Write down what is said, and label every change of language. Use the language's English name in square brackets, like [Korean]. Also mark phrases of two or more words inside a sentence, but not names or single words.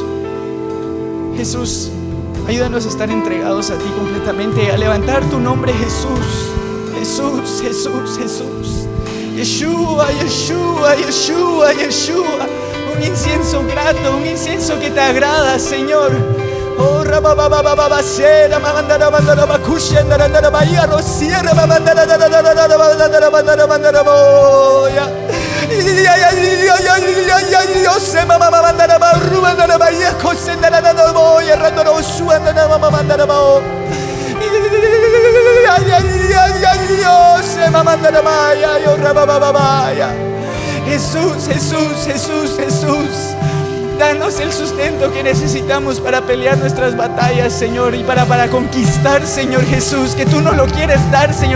[Spanish] Jesús, ayúdanos a estar entregados a ti completamente, a levantar tu nombre, Jesús. Jesús, Jesús, Jesús. Yeshua, Yeshua, Yeshua, Yeshua. Un incienso grato, un incienso que te agrada, Señor. Oh, rabababababacera, mamandara, mandara, bacushia, andara, bahía, rociera, mamandara, mandara, boya. Dios, mamá, mandara, barruba, andara, bahía, cosendara, boya, randoro, suandara, mamá, mandara, boya. Dios, mamá, mandara, bahía, yo, rababababaya. Jesús, Jesús, Jesús, Jesús. Danos el sustento que necesitamos para pelear nuestras batallas, Señor, y para conquistar, Señor Jesús, que tú nos lo quieres dar, Señor.